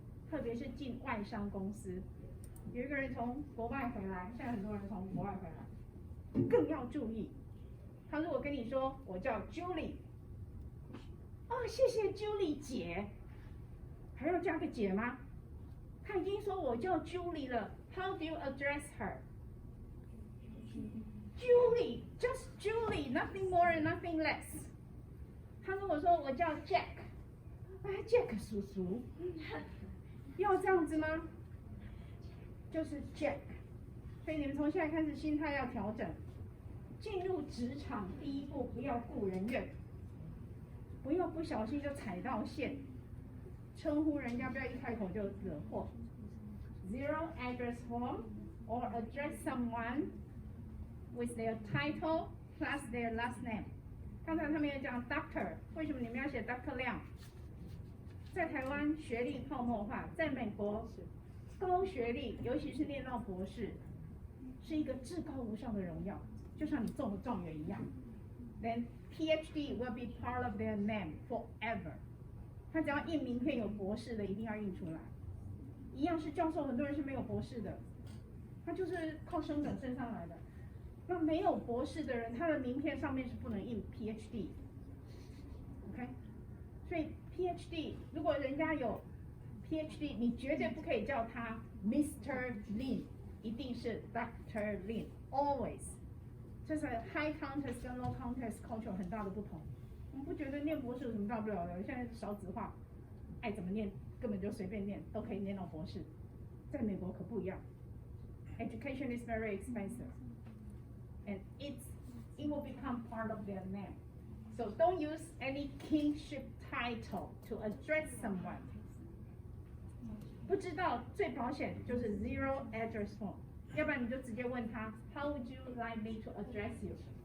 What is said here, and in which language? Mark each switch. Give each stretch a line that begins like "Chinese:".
Chinese: 特别是进外商公司，有一个人从国外回来，现在很多人从国外回来，更要注意。他如果跟你说我叫 Julie， 哦，谢谢 Julie 姐，还要加个姐吗？他已经说我叫 Julie 了 ，
English: How do you address her？ Julie, just Julie, nothing more and nothing less。
Chinese: 他如果说我叫 Jack， 哎 ，Jack 叔叔，要这样子吗？就是 Jack。所以你们从现在开始心态要调整。进入职场第一步，不要顾人怨，不要不小心就踩到线，称呼人家不要一开口就惹祸。
English: Zero address form or address someone with their title plus their last name。
Chinese: 刚才他们也讲 Doctor， 为什么你们要写 Dr.
English: Liang？
Chinese: 在台湾学历泡沫化，在美国高学历，尤其是念到博士，是一个至高无上的荣耀，就像你中了状元一样。
English: Then PhD will be part of their name forever。
Chinese: 他只要印名片有博士的，一定要印出来。一样是教授，很多人是没有博士的，他就是靠升等升上来的。那没有博士的人，他的名片上面是不能印 PhD。OK， 所以 PhD 如果人家有 PhD， 你绝对不可以叫他 Mr. Lin， 一定是 Dr. Lin，always。这是 high contest 跟 low contest culture 很大的不同。我们不觉得念博士有什么大不了的，现在少子化，爱怎么念根本就随便念，都可以念到博士。在美国可不一样
English: ，education is very expensive，and it will become part of their name. So don't use any kingship title to address someone.
Chinese: 不知道最保险就是 zero address form， 要不然你就直接问他
English: How would you like me to address you？